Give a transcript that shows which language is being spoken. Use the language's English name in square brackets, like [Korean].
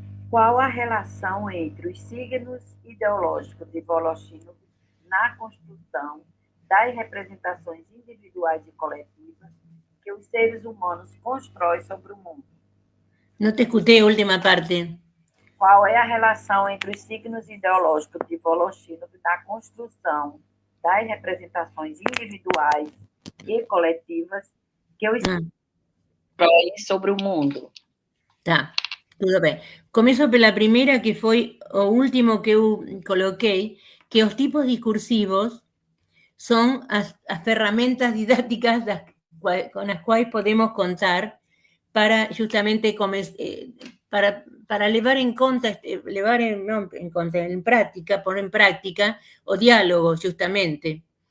[Portuguese] Qual a relação entre os signos ideológicos de Voloshino na construção das representações individuais e coletivas que os seres humanos constroem sobre o mundo? [Spanish] No te escuché última parte. [Portuguese] Qual é a relação entre os signos ideológicos de Voloshinov na construção das representações individuais e coletivas que os sobre o mundo? Tá, tudo bem. Começo pela primeira, que foi o último que eu coloquei, que os tipos discursivos são as ferramentas didáticas com as quais podemos contar para justamente para levar em conta, [Spanish] en práctica, poner en práctica [Portuguese] o diálogo, justamente.